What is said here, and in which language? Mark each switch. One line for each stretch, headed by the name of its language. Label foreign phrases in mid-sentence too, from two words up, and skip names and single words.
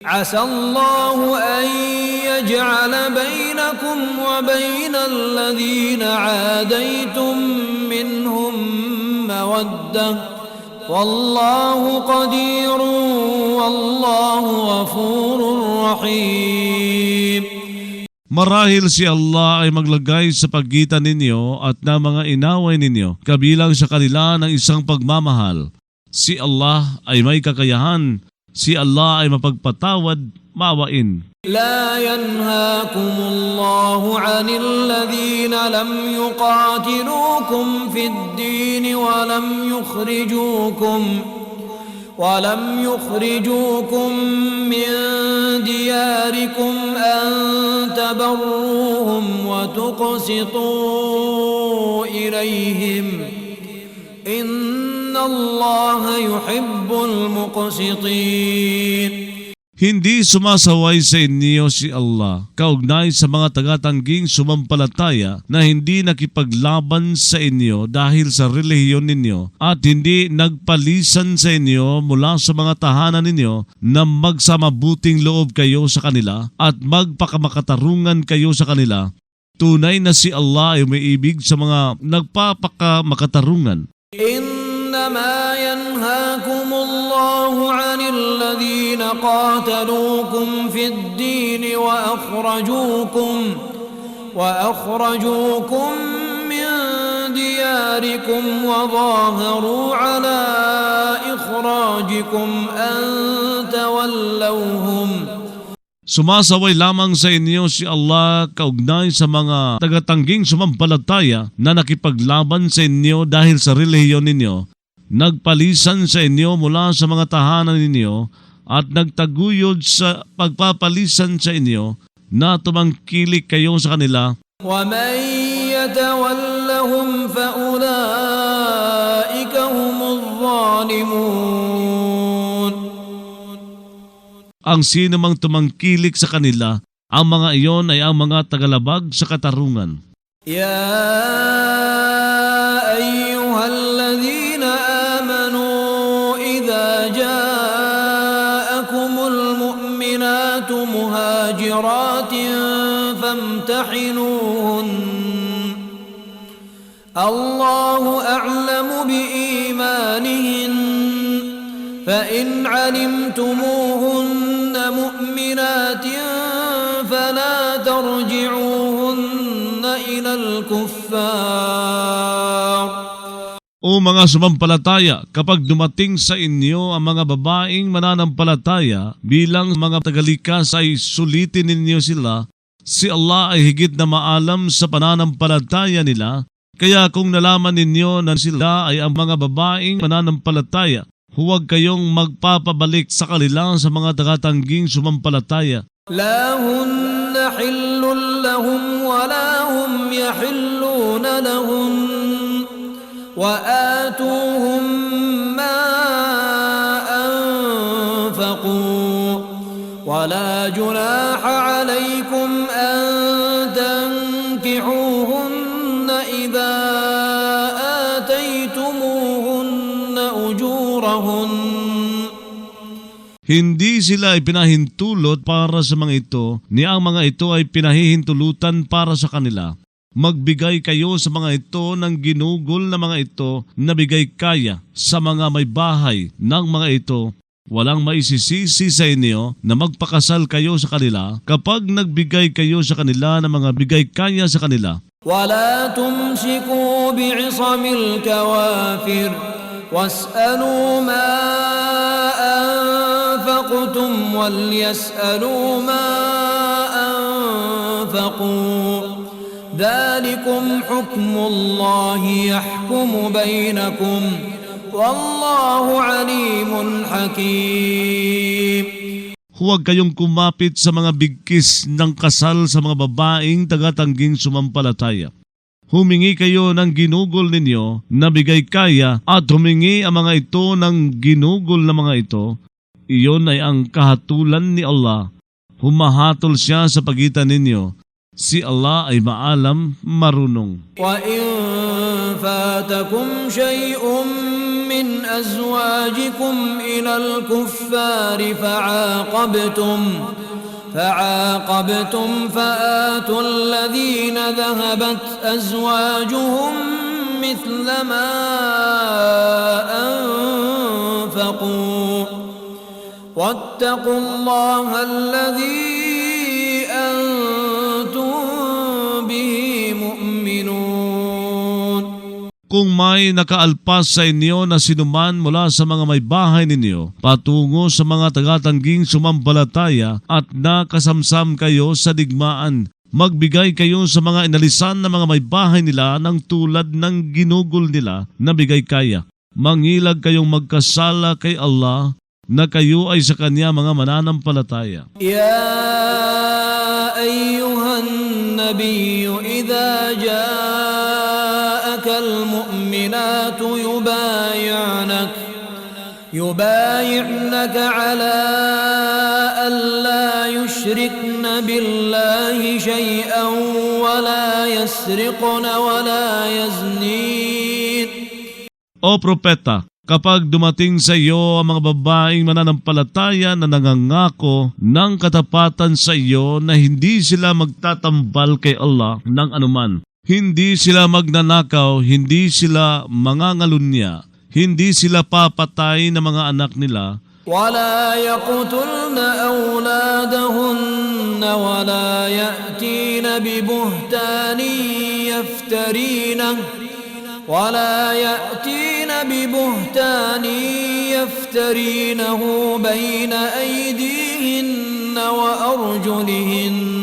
Arabic: عسى الله أن يجعل بينكم وبين الذين عاديتم منهم مودة والله قدير والله غفور رحيم.
Filipino: Marahil si Allah ay maglagay sa pagitan ninyo at na mga inaway ninyo kabilang sa kanila ng isang pagmamahal. Si Allah ay may kakayahan. Si Allah ay mapagpatawad, maawain.
Arabic: لا ينهاكم الله عن الذين لم يقاتلوكم في الدين ولم يخرجوكم من دياركم أن تبروهم وتقسطوا إليهم إن الله يحب المقسطين.
Filipino: Hindi sumasaway sa inyo si Allah kaugnay sa mga taga-tangging sumampalataya na hindi nakipaglaban sa inyo dahil sa relihiyon ninyo at hindi nagpalisan sa inyo mula sa mga tahanan ninyo na magsamabuting loob kayo sa kanila at magpakamakatarungan kayo sa kanila. Tunay na si Allah ay umiibig sa mga nagpapakamakatarungan.
Arabic: إنما ينهاكم الله عن الذين قاتلوكم في الدين وأخرجوكم من دياركم وظاهروا على إخراجكم أن تولوهم.
Filipino: Sumasaway lamang sa inyo si Allah kaugnay sa mga tagatangging sumampalataya na nakipaglaban sa inyo dahil sa relihiyon ninyo, nagpalisan sa inyo mula sa mga tahanan ninyo at nagtaguyod sa pagpapalisan sa inyo na tumangkilik kayo sa kanila.
Arabic: وَمَنْ يَتَوَلَّهُمْ فَأُولَئِكَ هُمُ الظَّالِمُونَ.
Filipino: Ang sino mang tumangkilik sa kanila, ang mga iyon ay ang mga tagalabag sa katarungan.
Arabic: يا أيها الذين آمنوا إذا جاءكم المؤمنات مهاجرات فامتحنوهن الله أعلم بإيمانهن فإن علمتموهن مؤمنات فلا ترجعوهن إلى الكفار.
Filipino: O mga sumampalataya, kapag dumating sa inyo ang mga babaeng mananampalataya bilang mga tagalikas ay sulitin ninyo sila. Si Allah ay higit na maalam sa pananampalataya nila. Kaya kung nalaman ninyo na sila ay ang mga babaeng mananampalataya, huwag kayong magpapabalik sa kanila sa mga tagatangging sumampalataya.
Arabic: لا هن حل لهم ولا هم يحلون لهن وآتوهم ما أنفقوا ولا جناح عليكم أن تنكحوهن إذا آتيتموهن أجورهن.
Filipino: Hindi sila ay pinahintulot para sa mga ito, ni ang mga ito ay pinahihintulutan para sa kanila. Magbigay kayo sa mga ito ng ginugol na mga ito na bigay kaya sa mga may bahay ng mga ito. Walang maisisisi sa inyo na magpakasal kayo sa kanila kapag nagbigay kayo sa kanila ng mga bigay kaya sa kanila.
Arabic: ولا تمسكوا بعصم الكوافر واسألوا ما أنفقتم وليسألوا ما أنفقوا ذلكم حكم الله يحكم بينكم والله عليم حكيم.
Filipino: Huwag kayong kumapit sa mga bigkis ng kasal sa mga babaeng tagatangging sumampalataya. Humingi kayo ng ginugol ninyo na bigay kaya at humingi ang mga ito ng ginugol na mga ito. Iyon ay ang kahatulan ni Allah. Humahatol siya sa pagitan ninyo. Si Allah ay maalam, marunong.
Arabic: وَإِن فَاتَكُمْ شَيْءٌ مِّنَ من أزواجكم إلى الكفار فعاقبتم فآتوا الذين ذهبت أزواجهم مثل ما أنفقوا واتقوا الله الذي أنتم به مؤمنون.
Filipino: Kung may nakaalpas sa inyo na sinuman mula sa mga may bahay ninyo, patungo sa mga tagatangging sumampalataya at nakasamsam kayo sa digmaan, magbigay kayo sa mga inalisan na mga may bahay nila ng tulad ng ginugol nila na bigay kaya. Mangilag kayong magkasala kay Allah na kayo ay sa Kanya mga mananampalataya.
Arabic: يا أيها النبي إذا جاءك المؤمنات يبايعنك على ألا يشركن بالله شيئا ولا يسرقن ولا يزنين.
Filipino: O propeta, kapag dumating sa iyo ang mga babaeng mananampalataya na nangangako ng katapatan sa iyo na hindi sila magtatambal kay Allah ng anuman, hindi sila magnanakaw, hindi sila mangangalunya, hindi sila papatay ng mga anak nila,
Arabic: ولا يقتلن أولادهن ولا يأتين ببهتان يفترينه بين أيديهن وأرجلهن.